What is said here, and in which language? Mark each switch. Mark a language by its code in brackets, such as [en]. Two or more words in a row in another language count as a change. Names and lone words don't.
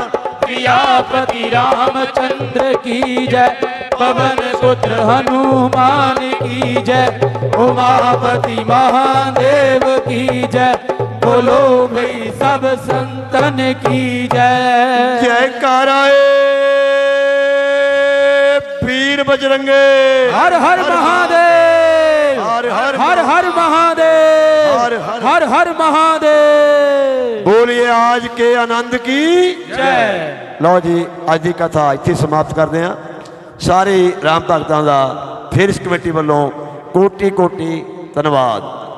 [hi] प्रियापति रामचंद्र की जय, पवन पुत्र हनुमान की जय, उमापति महादेव की जय, बोलो भाई सब संतन की जय। जय कराए वीर बजरंगे। हर हर महादेव, हर हर हर हर महादेव, हर हर महादेव। बोलिए आज के आनंद की जय। [pa] लो जी, ਅੱਜ ਦੀ ਕਥਾ ਇੱਥੇ ਸਮਾਪਤ ਕਰਦੇ ਹਾਂ। ਸਾਰੇ ਰਾਮ ਭਗਤਾਂ ਦਾ ਫਿਰ ਇਸ ਕਮੇਟੀ ਵੱਲੋਂ ਕੋਟੀ ਕੋਟੀ ਧੰਨਵਾਦ।